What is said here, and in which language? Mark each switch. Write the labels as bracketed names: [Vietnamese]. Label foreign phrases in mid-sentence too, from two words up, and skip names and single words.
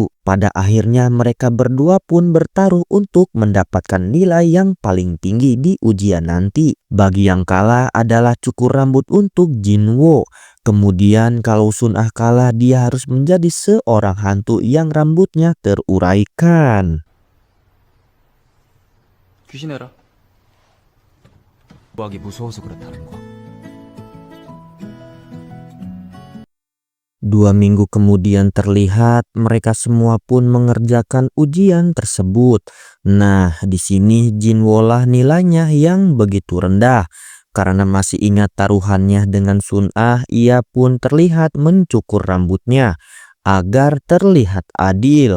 [Indonesian] Pada akhirnya mereka berdua pun bertaruh untuk mendapatkan nilai yang paling tinggi di ujian nanti. Bagi yang kalah adalah cukur rambut untuk Jinwo. Kemudian kalau Sun Ah kalah, dia harus menjadi seorang hantu yang rambutnya teruraikan. [Korean] 귀신해라. 구하기 무서워서 그렇다는 거. [Indonesian] 2 minggu kemudian terlihat mereka semua pun mengerjakan ujian tersebut. Nah, di sini Jinwo lah nilainya yang begitu rendah. Karena masih ingat taruhannya dengan Sun Ah, ia pun terlihat mencukur rambutnya agar terlihat adil.